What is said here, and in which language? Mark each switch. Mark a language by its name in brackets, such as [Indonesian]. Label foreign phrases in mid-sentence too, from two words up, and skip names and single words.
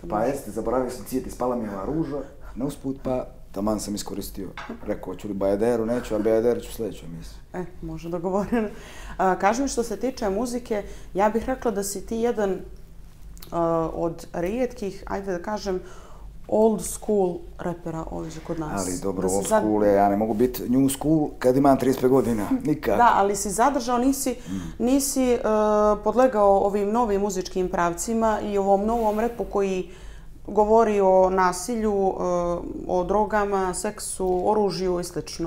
[Bosnian] Pa jeste, zaboravio sam cvijet, ispala mi je ova ruža, na usput pa taman sam iskoristio. Rekao, ću li Bajaderu, neću, a Bajaderu ću sljedeću emisiju. Može dogovoreno. Kaži mi što se tiče muzike, ja bih rekla da si ti jedan od rijetkih, ajde da kažem, [English] old school [Bosnian] repera ovdje kod nas. Ali dobro, [English] old school [Bosnian] je, ja ne mogu biti [English] new school [Bosnian] kad imam 35 godina, nikad. Da, ali si zadržao, nisi podlegao ovim novim muzičkim pravcima i ovom novom repu koji govori o nasilju, o drogama, seksu, oružju i slično.